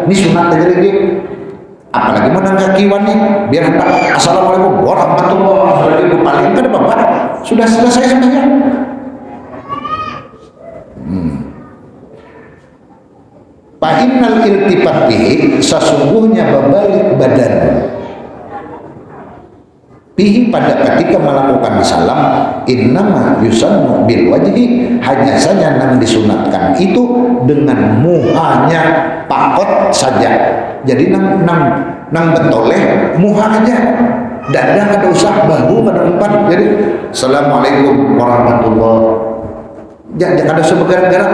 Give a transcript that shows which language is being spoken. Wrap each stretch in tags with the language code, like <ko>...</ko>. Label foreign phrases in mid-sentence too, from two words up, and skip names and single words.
<id>Ini sunat aja lagi. Apalagi menangkap kiwan nih, biar hendak</id> <ar>السلام عليكم ورحمة الله.</ar> <id>Sudah paling kan apa? Sudah selesai sembahyang.</id> <ar>فإن الالتفات به,</ar> <id>sesungguhnya berbalik badan bihi pada ketika melakukan salam,</id> <ar>إنما يسن بالوجه,</ar> <id>hanya saja yang disunatkan itu dengan</id> <bjn>muhanya pakot</bjn> <id>saja.</id> <bjn>Jadi nang betoleh muha aja, dada kada usah, bahu kada umpan.</bjn> <id>Jadi</id> <ar>السلام عليكم ورحمة الله,</ar> <id>jangan ada sebergerak-gerak.</id>